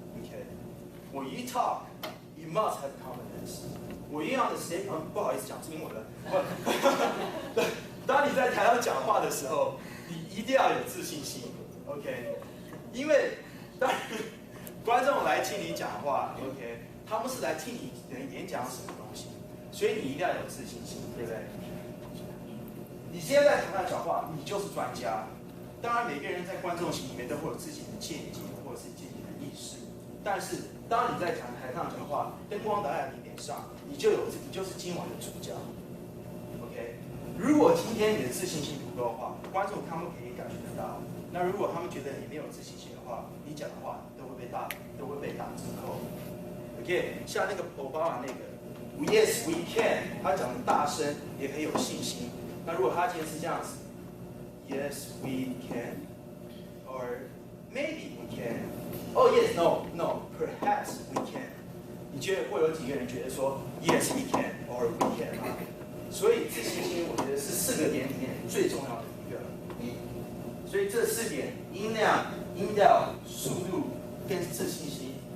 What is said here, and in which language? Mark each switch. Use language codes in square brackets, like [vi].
[en] OK， when you talk, you must have confidence。 [zh] 我一样的谁不好意思讲英文了。当你在台上讲话的时候，你一定要有自信心。 OK， 因为当观众来听你讲话 ，OK， 他们是来听你演讲什么东西。所以你一定要有自信心，对不对？你今天在台上讲话，你就是专家。当然，每个人在观众席里面都会有自己的见解或者是自己的意识。但是，当你在台上讲话，灯光打在你脸上，你就是今晚的主角。 OK， 如果今天你的自信心不够的话，观众他们可以感觉得到。那如果他们觉得你没有自信心的话，你讲的话都会被打折扣。 OK， 像那个奥巴马那个。 [en] Yes, we can。 [zh] 他讲的大声，也很有信心。那如果他今天是这样子 ， [en] Yes, we can, or maybe we can. Oh, yes, no, no, perhaps we can. [zh] 你觉得会有几个人觉得说 [en] Yes, we can, or we can 吗？ [zh] 所以自信心，我觉得是4个点里面最重要的一个。所以这4点：音量、音调、速度跟自信心。